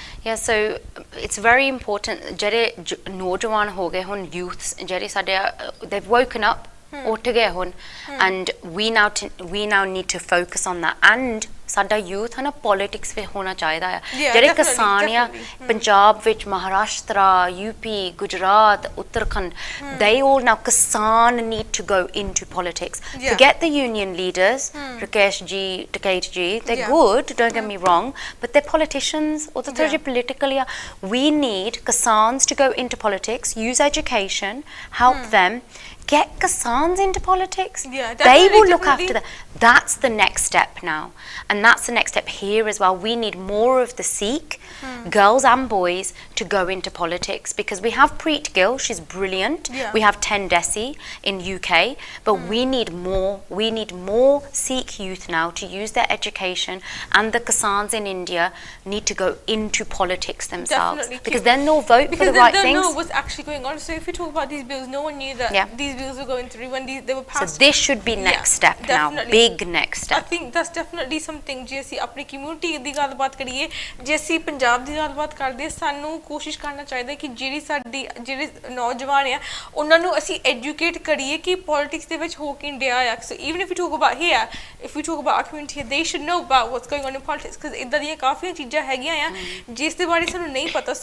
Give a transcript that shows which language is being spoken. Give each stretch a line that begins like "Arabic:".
English: Yeah, so it's very important
Punjabi: ਜਿਹੜੇ ਨੌਜਵਾਨ ਹੋ ਗਏ ਹੁਣ, youths ਜਿਹੜੇ ਸਾਡੇ
English: they've woken up,
Punjabi: ਉੱਠ ਗਏ ਹੁਣ,
English: and we now need to focus on that, and
Punjabi: ਸਾਡਾ ਯੂਥ ਹੈ ਨਾ ਪੋਲਿਟਿਕਸ ਵਿੱਚ ਹੋਣਾ ਚਾਹੀਦਾ ਆ। ਜਿਹੜੇ ਕਿਸਾਨ ਆ ਪੰਜਾਬ ਵਿੱਚ, Maharashtra, UP, Gujarat, Uttarakhand,
English: they all now
Punjabi: ਕਿਸਾਨ
English: need to go into politics. Forget the union leaders, Rakesh ji, Takate ji, they're good, don't get me wrong, but they're politicians, or they're politically. We need kisans to go into politics, use education, help them. Get Kisans into politics. They will look after that. That's the next step now. And that's the next step here as well. We need more of the Sikh girls and boys to go into politics, because we have Preet Gill, she's brilliant. We have Tendesi in UK, but we need more. We need more Sikh youth now to use their education, and the Kisans in India need to go into politics themselves. Because then they'll vote for the right things. Because they know what's actually going on. So if we talk about these bills, no one knew that these bills were going through when they were passed. So this should be next step now, big next step. I think that's definitely something.
Punjabi: ਜੇ ਅਸੀਂ ਆਪਣੀ community ਦੀ ਗੱਲਬਾਤ ਕਰੀਏ, ਜੇ ਅਸੀਂ ਪੰਜਾਬ ਦੀ ਗੱਲਬਾਤ ਕਰਦੇ, ਸਾਨੂੰ ਕੋਸ਼ਿਸ਼ ਕਰਨਾ ਚਾਹੀਦਾ ਕਿ ਜਿਹੜੇ ਨੌਜਵਾਨ ਆ ਉਹਨਾਂ ਨੂੰ ਅਸੀਂ ਐਜੂਕੇਟ ਕਰੀਏ ਕਿ ਪੋਲਿਟਿਕਸ ਦੇ ਵਿੱਚ ਹੋ ਕੀ ਇੰਡੀਆ ਆ।
English: so even if you talk about here, if you talk about our community, they should know about what's going on in politics, because
Punjabi: ਇੱਦਾਂ ਦੀਆਂ ਕਾਫੀਆਂ ਚੀਜ਼ਾਂ ਹੈਗੀਆਂ ਆ ਜਿਸ ਦੇ ਬਾਰੇ ਸਾਨੂੰ ਨਹੀਂ ਪਤਾ।